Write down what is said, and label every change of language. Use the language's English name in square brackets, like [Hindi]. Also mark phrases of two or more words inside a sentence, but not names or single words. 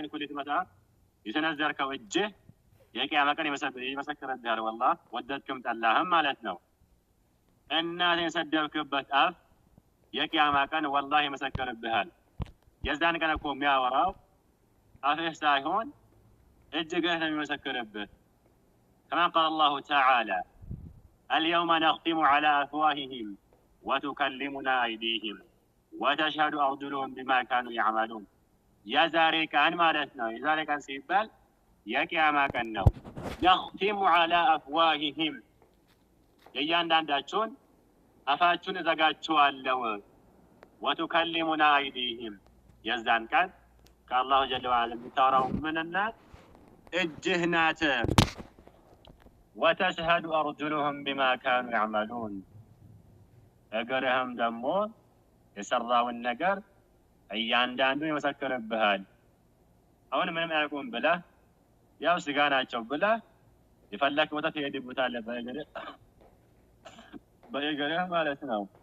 [Amharic] እኮ ልትመታ የሰነዘርከው እጅህ የቂያማ ቀን ይመሰክርልሃል። ወላሂ ወደድክም ጠላህም ማለት ነው። እናትህን ሰደብክበት አፍ የቂያማ ቀን ወላሂ ይመሰክርብሃል። የዛን ቀን እኮ የሚያወራው አፍህ ሳይሆን እጅግህ ነው የሚመሰክርብህ። [Arabic] كما قال الله تعالى اليوم نختم على أفواههم وتكلمنا أيديهم وتشهد أرجلهم بما كانوا يعملون [Amharic] የዛሬ ቀን ማለት ነው። የዛሬ ቀን ሲባል የቂያማ ቀን ነው። [Arabic] نختم على أفواههم [Amharic] የእያንዳንዳችሁን አፋችሁን እዘጋችኋለሁ። [Arabic] وتكلمنا أيديهم [Amharic] የዛን ቀን [Arabic] من الله جل وعلا [Amharic] የምታወራው ምንነት እጅህ ናት። [Arabic] وتشهد أرجلهم بما كانوا يعملون [Amharic] እግርህም ደግሞ የሰራውን ነገር እያንዳንዱ ይመሰክርብሃል። አሁን ምንም አያውቁም ብለህ ያው ስጋ ናቸው ብለህ የፈለክ ቦታ ትሄድበታለህ በእግርህ ማለት ነው።